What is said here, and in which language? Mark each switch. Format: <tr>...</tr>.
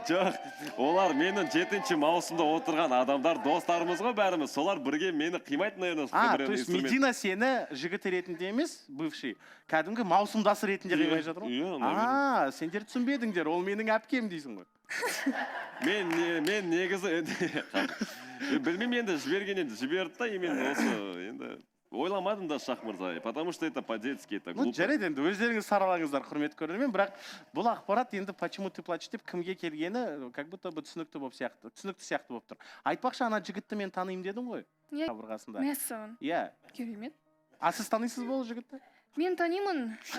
<kk>Жоқ, олар менің 7-ші маусымда отырған адамдар, достарымыз ғой бәріміз, солар бірге мені қимайды,</kk> <ru>наверное. То есть</ru> <kk>Медина сені жігіт ретінде емес,</kk> <ru>бывший,</ru> <kk>кәдімгі маусымдасы ретінде қимай жатыр ғой? Сендер түсінбедіңдер, ол менің әпкем дейсің ғой. Мен негізі білмеймін, енді жіберген енді жіберді да, именно осы енді ойламадым да, Шах мырза,</kk> <ru>потому что это по-детски, это глупо.</ru> <kk>Жарайды, енді өздеріңіз саралаңыздар, құрметті көрермен, бірақ бұл ақпарат енді</kk> <ru>почему ты плачешь</ru> <kk>деп кімге келгені</kk> <ru>как будто бы</ru> <kk>түсінікті сияқты болып тұр. Айтпақшы, ана жігітті мен танимын дедің ғой? Иә, қабырғасында. мәссаған. Иә. Керемет. Сіз таныйсыз ба ол жігітті? Мен танимын.</kk>